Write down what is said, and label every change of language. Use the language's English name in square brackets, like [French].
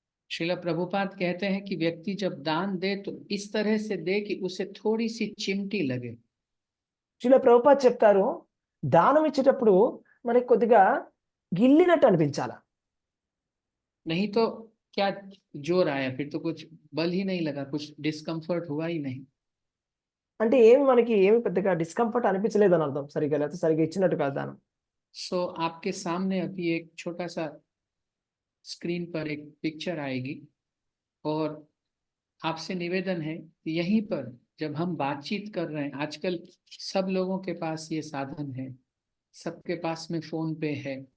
[Hindi] श्रील प्रभुपाद कहते हैं कि व्यक्ति जब दान दे तो इस तरह से दे कि उसे थोड़ी सी चिमटी लगे। [Telugu] శ్రీల ప్రభుపాద్ చెప్తారు, దానం ఇచ్చేటప్పుడు మనకి కొద్దిగా గిల్లినట్టు అనిపించాలా. [Hindi] नहीं तो क्या जोर आया, फिर तो कुछ बल ही नहीं लगा, कुछ डिस्कम्फर्ट हुआ ही नहीं। [Telugu] అంటే మనకి ఏమి పెద్దగా డిస్కంఫర్ట్ అనిపించలేదు అని అర్థం. లేకపోతే సరిగా ఇచ్చినట్టు కాదు దానం. [Hindi] सो आपके सामने अभी एक छोटा सा स्क्रीन पर एक पिक्चर आएगी और आपसे निवेदन है कि यहीं पर जब हम बातचीत कर रहे हैं, आजकल सब लोगों के पास ये साधन है, सबके पास में फोन पे है।